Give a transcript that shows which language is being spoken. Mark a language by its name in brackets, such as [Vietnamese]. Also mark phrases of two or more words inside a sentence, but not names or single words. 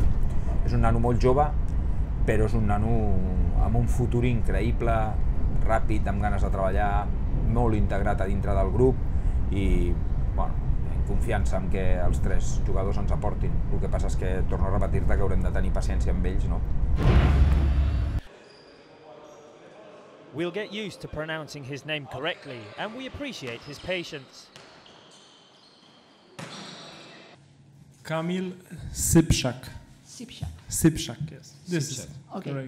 [Catalan] És un nano molt jove, però és un nano amb un futur increïble, ràpid, amb ganes de treballar, molt integrat a dintre del grup i, bueno, confiança en que els tres jugadors ens aportin. El que passa és que, torno a repetir-te, que haurem de tenir paciència amb ells, no? [English] We'll get used to pronouncing his name correctly, and we appreciate his patience. Kamil Sipshak. Sipshak. Sipshak, yes. This is correct.